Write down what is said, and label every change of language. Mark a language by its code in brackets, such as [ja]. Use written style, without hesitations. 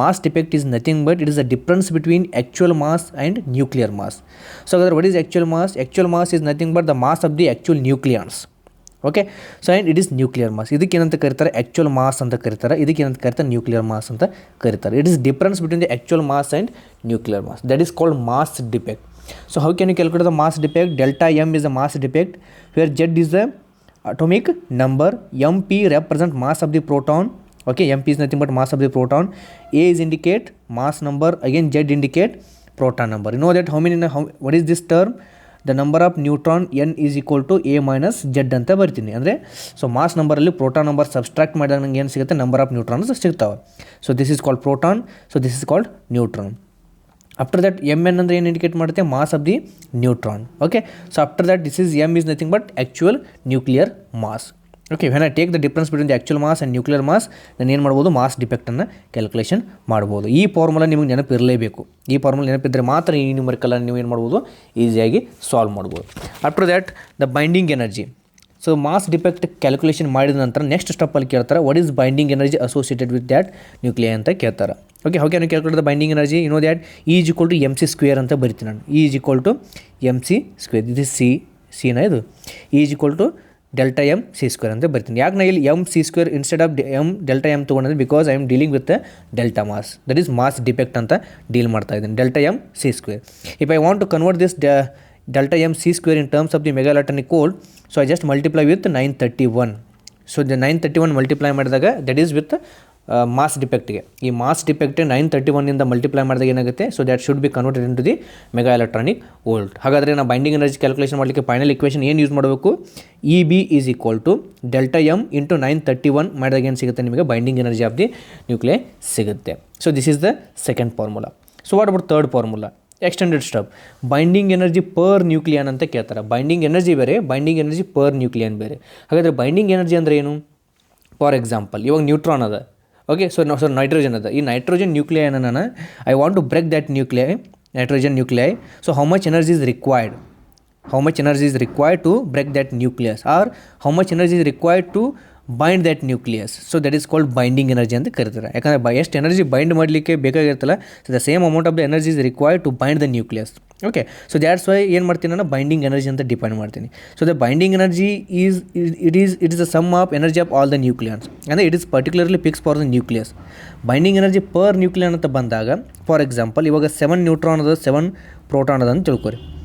[en] Mass defect is nothing but it is a difference between actual mass and nuclear mass. So ಹಾಗಾದರೆ what is actual mass? Actual mass is nothing but the mass of the actual nucleons. Okay, so and it is nuclear mass. [kn] ಇದಕ್ಕೇನಂತ ಕರೀತಾರೆ, actual mass ಅಂತ ಕರೀತಾರೆ. ಇದಕ್ಕೇನಂತ ಕರೀತಾರೆ, nuclear mass ಅಂತ ಕರೀತಾರೆ. [en] It is difference between the actual mass and nuclear mass. That is called mass defect. So how can you calculate the mass defect? Delta M is the mass defect, where Z is the atomic number, MP represent mass of the proton. Okay, MP is nothing but mass of the proton. A is indicate mass number, again Z indicate proton number. You know that what is this term? The number of neutron N is equal to A minus Z [kn] ಅಂತ ಬರ್ತೀನಿ. ಅಂದರೆ so mass ನಂಬರಲ್ಲಿ proton number subtract ಮಾಡಿದಾಗ ನಂಗೆ ಏನು ಸಿಗುತ್ತೆ, number of neutrons ಸಿಗ್ತಾವೆ. [en] So this is called proton, so this is called neutron. After that MN [kn] ಅಂದರೆ ಏನು ಇಂಡಿಕೇಟ್ ಮಾಡುತ್ತೆ, [en] Mass of the neutron. Okay, so after that this is M is nothing but actual nuclear mass. Okay, when I take the difference between the actual mass and nuclear mass, [kn] ನಾನು ಏನು ಮಾಡ್ಬೋದು, mass ಡಿಫೆಕ್ಟನ್ನು calculation ಮಾಡ್ಬೋದು. ಈ formula ನಿಮಗೆ ನೆನಪಿರಲೇಬೇಕು. ಈ formula ನೆನಪಿದ್ದರೆ ಮಾತ್ರ ಈ ನ್ಯೂಮರಿಕಲನ್ನು ನೀವು ಏನು ಮಾಡ್ಬೋದು, ಈಸಿಯಾಗಿ ಸಾಲ್ವ್ ಮಾಡ್ಬೋದು. [en] After that the binding energy. So mass defect calculation ಮಾಡಿದ ನಂತರ next ಸ್ಟೆಪ್ಪಲ್ಲಿ ಕೇಳ್ತಾರೆ, what is binding energy associated with that nuclei ಅಂತ ಕೇಳ್ತಾರೆ. Okay, how can you calculate the binding energy? You know that E is equal to MC square [kn] ಅಂತ ಬರಿತೀನಿ ನಾನು. [en] E is equal to MC square. ಇದು ಸಿನ ಇದು E is equal to delta M C square ಅಂತ ಬರ್ತೀನಿ. ಯಾಕೆ ನಾ ಇಲ್ಲಿ MC square instead of delta M ತೊಗೊಂಡಿದ್ದೆ, because I am dealing with delta mass, that is mass defect [kn] ಅಂತ ಡೀಲ್ ಮಾಡ್ತಾ ಇದ್ದೀನಿ. [en] Delta M C square. If I want to convert this delta M C square in terms of the mega electronic cold, so I just multiply with 931. So the 931 multiply ಮಾಡಿದಾಗ that is with mass ಡಿಫೆಕ್ಟ್ಗೆ. ಈ mass defect 931ಇಂದ multiply ಮಾಡಿದಾಗ ಏನಾಗುತ್ತೆ, so that should be converted in to the mega electronic volt. ಹಾಗಾದರೆ ನಾವು binding energy calculation ಮಾಡಲಿಕ್ಕೆ final equation ಏನು use ಮಾಡಬೇಕು, EB is equal to delta M into 931 ಮಾಡಿದಾಗ ಏನು ಸಿಗುತ್ತೆ, ನಿಮಗೆ binding energy of the nuclei ಸಿಗುತ್ತೆ. So this is the second formula. So what about third formula, extended step. [kn] Binding energy per ನ್ಯೂಕ್ಲಿಯನ್ ಅಂತ ಕೇಳ್ತಾರೆ. Binding energy ಬೇರೆ, binding energy per ನ್ಯೂಕ್ಲಿಯನ್ ಬೇರೆ. ಹಾಗಾದರೆ ಬೈಂಡಿಂಗ್ ಎನರ್ಜಿ ಅಂದರೆ ಏನು? ಫಾರ್ ಎಕ್ಸಾಂಪಲ್ ಇವಾಗ ನ್ಯೂಟ್ರಾನ್ ಅದ. [en] Okay, so nitrogen ಅದ. ಈ nitrogen nucleon ನಾನು I want to break that nitrogen nuclei. So how much energy is required? How much energy is required to break that nucleus, or how much energy is required to bind that nucleus? So that is called binding energy [kn] ಅಂತ ಕರೀತಾರೆ. [en] ಯಾಕಂದರೆ ಎಷ್ಟು energy bind ಮಾಡಲಿಕ್ಕೆ ಬೇಕಾಗಿರ್ತಲ್ಲ, so the same amount of the energy is required to bind the nucleus. [kn] Okay, so that's why ಏನು ಮಾಡ್ತೀನಿ ನಾನು, binding energy ಅಂತ define ಮಾಡ್ತೀನಿ. [en] So the binding energy it is the sum of energy of all the nucleons. [kn] ಅಂದರೆ it is particularly fix for the nucleus. Binding energy per ನ್ಯೂಕ್ಲಿಯನ್ ಅಂತ ಬಂದಾಗ, for example ಇವಾಗ 7 neutron ಅದ, 7 ಪ್ರೋಟಾನ್ ಅದ ಅಂತ ತಿಳ್ಕೊರಿ.